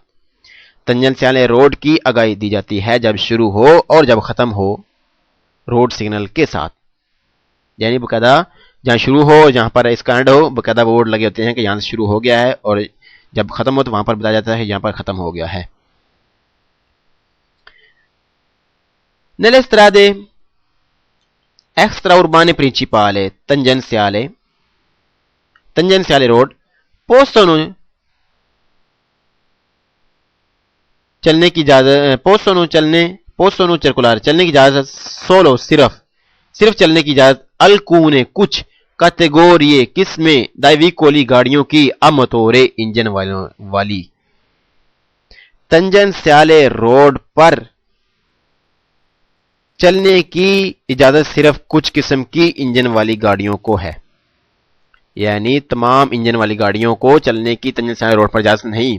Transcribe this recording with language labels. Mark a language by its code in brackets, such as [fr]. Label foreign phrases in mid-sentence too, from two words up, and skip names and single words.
[ur] تنجل سیالے روڈ کی آگاہی دی جاتی ہے جب شروع ہو اور جب ختم ہو روڈ سگنل کے ساتھ یعنی باقاعدہ جہاں شروع ہو جہاں پر اس کا اینڈ ہو باقاعدہ بورڈ لگے ہوتے ہیں کہ یہاں سے شروع ہو گیا ہے اور جب ختم ہو تو وہاں پر بتایا جاتا ہے یہاں پر ختم ہو گیا ہے. [it] Nelle strade extra urbane principali tangenziale road possono circolare [ur] چلنے کی اجازت [it] solo صرف [ur] چلنے کی اجازت [it] alcune کچھ [ur] categorie قسمیں [it] dai veicoli [ur] گاڑیوں کی [it] a motore [ur] انجن والی تنجنسیالے روڈ پر چلنے کی اجازت صرف کچھ قسم کی انجن والی گاڑیوں کو ہے، یعنی تمام انجن والی گاڑیوں کو چلنے کی تنجنسیالے روڈ پر اجازت نہیں۔